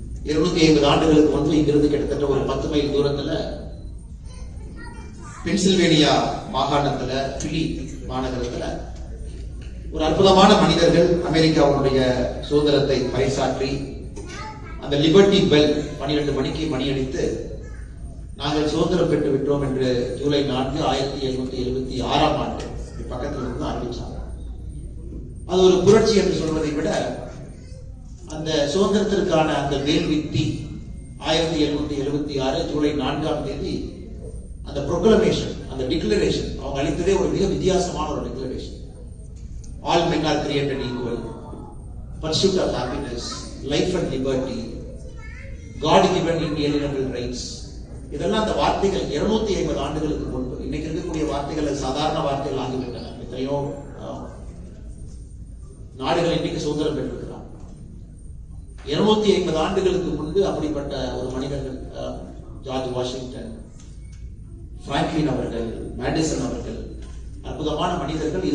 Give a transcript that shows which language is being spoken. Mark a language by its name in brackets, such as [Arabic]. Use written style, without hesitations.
[Tamil] 250 ஆண்டுகளுக்கு முன்பு இங்கிருந்து கிட்டத்தட்ட ஒரு 10 மைல் தூரத்துல பென்சில்வேனியா மாகாணத்துல பிலி மாநகரத்துல ஒரு அற்புதமான மனிதர்கள் அமெரிக்காவுடைய சுதந்திரத்தை பறைசாற்றி அந்த லிபர்டி பெல் 12 மணிக்கு மணியடித்து நாங்கள் சுதந்திரம் பெற்று விட்டோம் என்று ஜூலை 4, 1776 ஆண்டு பக்கத்தில் இருந்து அறிவிச்சாங்க. அது ஒரு புரட்சி என்று சொல்வதை விட அந்த சுதந்திரத்திற்கான அந்த வேல்வித்தி 1776 ஜூலை 4ஆம் தேதி அந்த ப்ரொக்ளமேஷன், அந்த டிக்ளரேஷன் அவங்க அளித்ததே ஒரு மிக வித்தியாசமான ஒரு declaration. [English] All men are created equal, pursuit of happiness, life and liberty, God given inalienable rights. [Tamil] இதெல்லாம் அந்த வார்த்தைகள் 250 ஆண்டுகளுக்கு முன்பு. இன்னைக்கு இருக்கக்கூடிய வார்த்தைகள் சாதாரண வார்த்தைகள் ஆகிவிட்டன. எத்தனையோ நாடுகள் இன்னைக்கு சுதந்திரம் பெற்றிருக்கிறார். 250 ஆண்டுகளுக்கு முன்பு அப்படிப்பட்ட ஒரு மனிதர்கள், ஜார்ஜ் வாஷிங்டன், பிராங்க்லின் அவர்கள், மேடிசன் அவர்கள், அற்புதமான மனிதர்கள்.